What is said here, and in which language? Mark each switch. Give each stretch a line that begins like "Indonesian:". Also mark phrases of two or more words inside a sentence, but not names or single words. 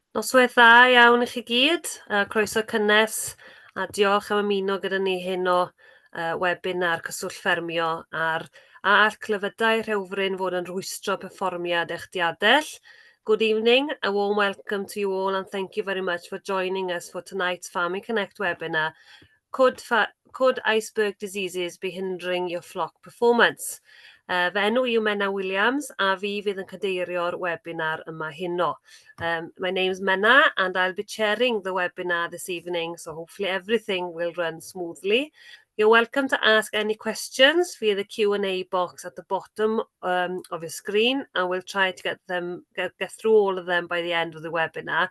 Welsh: Noswaith dda iawn i chi gyd, croeso cynnes a diolch am ymuno gyda ni hyn o webinar cyswllt ffermio a all Clefydau Rhewfryn fod yn rhwystro perfformiad eich diadell.
English: Good evening, a warm welcome to you all and thank you very much for joining us for tonight's Farming Connect webinar. Could iceberg diseases be hindering your flock performance?
Welsh: Fy enw yw Menna Williams a fi fydd yn cadeirio'r webinar yma heno.
English: My name's Menna and I'll be chairing the webinar this evening, so hopefully everything will run smoothly. You're welcome to ask any questions via the Q&A box at the bottom of your screen, and we'll try to get through all of them by the end of the webinar.